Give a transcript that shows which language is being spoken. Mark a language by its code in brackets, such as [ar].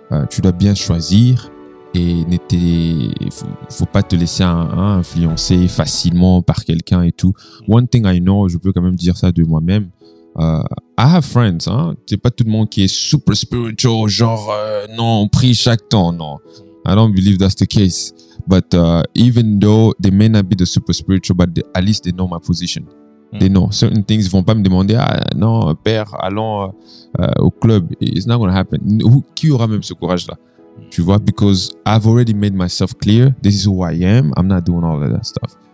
[fr] Tu dois bien choisir et faut pas te laisser influencer facilement par quelqu'un et tout. [en] One thing I know, [fr] je peux quand même dire ça de moi-même. [en] I have friends, [fr] hein. C'est pas tout le monde qui est super spiritual, genre, non, on prie chaque temps, non. [en] I don't believe that's the case. But even though they may not be the super spiritual, but at least they know my position. They know certain things. [fr] Ils vont pas me demander, non, père, allons au club. [en] It's not going to happen. [fr] Qui aura même ce courage-là? Tu vois, [en] because I've already made myself clear. This is who I am. I'm not doing all of that stuff.